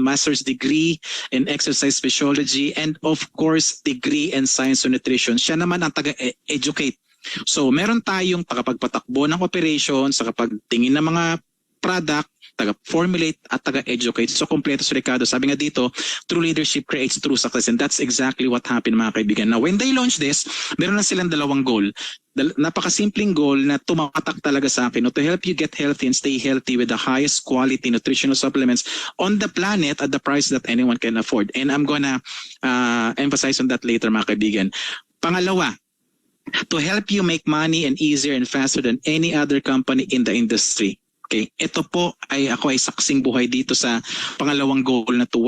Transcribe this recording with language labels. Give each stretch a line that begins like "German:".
English: Master's degree in exercise physiology and of course degree in science and nutrition.
Filipino: Siya naman ang taga-educate. So meron tayong tagapagpatakbo ng operations, sa kapagtingin ng mga product, taga-formulate at taga-educate. So kompleto si Ricardo.
English: Sabi nga dito, true leadership creates true success, and that's exactly what happened,
Filipino: mga kaibigan.
English: Now when they launched this,
Filipino: meron na silang dalawang
English: goal.
Filipino: Napakasimpleng goal na tumatak talaga sa akin, no?
English: To help you get healthy and stay healthy with the highest quality nutritional supplements on the planet at the price that anyone can afford. And I'm gonna emphasize on that later,
Filipino: mga kaibigan. Pangalawa,
English: to help you make money and easier and faster than any other company in the industry.
Filipino: Okay, ito po ako ay saksing buhay dito sa pangalawang goal na to.